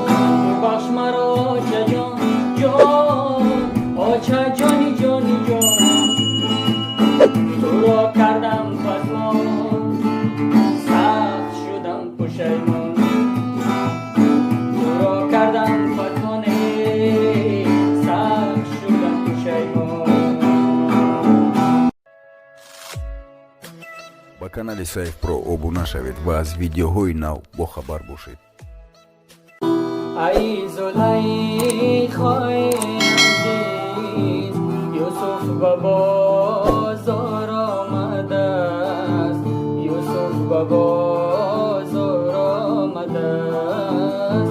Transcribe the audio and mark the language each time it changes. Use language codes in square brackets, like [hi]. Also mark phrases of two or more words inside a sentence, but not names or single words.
[fa] ببخش مرا آچه جان جان، آچه جانی جانی جان، تو را کردم پشیمان، سخت شدم پشیمان. تو را کردم پشیمان، سخت شدم پشیمان. [tg] ба канали Сайф Про обуна шавед ва аз видеоҳои нав бохабар бошед. [fa] ای زلیخای عزیز، یوسف به بازار آمده است، یوسف به بازار آمده است.